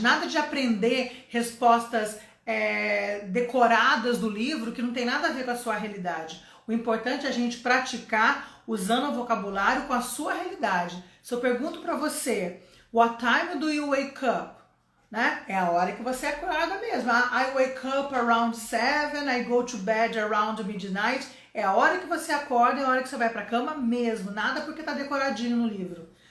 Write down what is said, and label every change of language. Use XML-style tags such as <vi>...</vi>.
<pt>Nada de aprender respostas decoradas do livro, que não tem nada a ver com a sua realidade. O importante é a gente praticar usando o vocabulário com a sua realidade. Se eu pergunto para você,</pt> <en>what time do you wake up?</en> <pt>Né? É a hora que você acorda mesmo.</pt> <en>I wake up around 7, I go to bed around midnight.</en> <pt>É a hora que você acorda, é a hora que você vai para a cama mesmo. Nada porque tá decoradinho no livro.</pt>